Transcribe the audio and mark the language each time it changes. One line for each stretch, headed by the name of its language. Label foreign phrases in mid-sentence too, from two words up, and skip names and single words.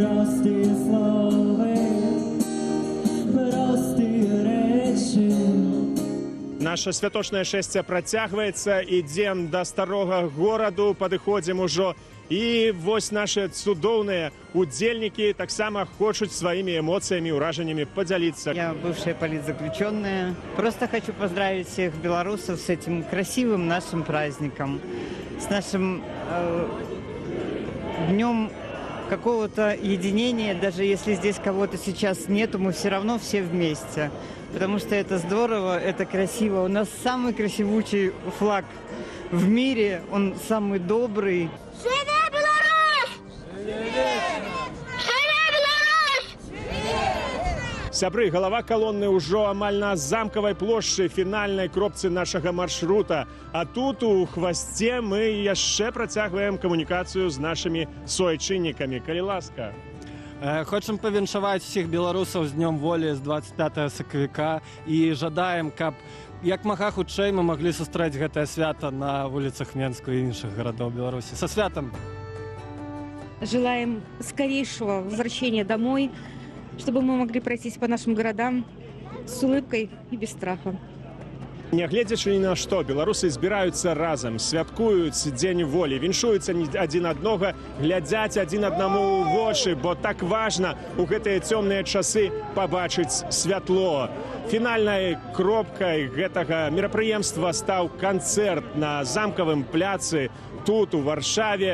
Belarusian: Наша святочнае шэсце працягваецца, ідзем да старога гораду, падыходзім ужо. І вось наши цудоўныя удзельнікі таксама хочуць сваімі эмоцыямі, ўражаннямі подзяліцца.
Russian: Я бывшая политзаключенная. Просто хочу поздравить всех белорусов с этим красивым нашим праздником, с нашим днем какого-то единения. Даже если здесь кого-то сейчас нету, мы все равно все вместе. Потому что это здорово, это красиво. У нас самый красивучий флаг в мире, он самый добрый.
Belarusian: Сябры, галава калоны ўжо амаль на замкавай плошчы, фінальнай кропцы нашага маршрута. А тут у хвасце мы яшчэ працягваем камунікацыю з нашымі суайчыннікамі. Калі ласка. Хочам павіншаваць усіх беларусаў з днём волі з 25 сакавіка і жадаем, каб як мага хутчэй мы маглі сустрэць гэтае свята на вуліцах Менску і іншых гарадоў Беларусі. Со святам!
Russian: Желаем скорейшего возвращения домой, чтобы мы могли пройтись по нашим городам с улыбкой и без страха.
Belarusian: Нягледзячы ні на што, беларусы збіраюцца разам, святкуюць дзень волі, віншуюцца адзін аднога, глядзяць адзін аднаму ў вочы, бо так важна у гэтыя цёмныя часы пабачыць святло. Фінальнай кропкай гэтага мерапрыемства стаў канцэрт на замкавым пляцы тут, у Варшаве.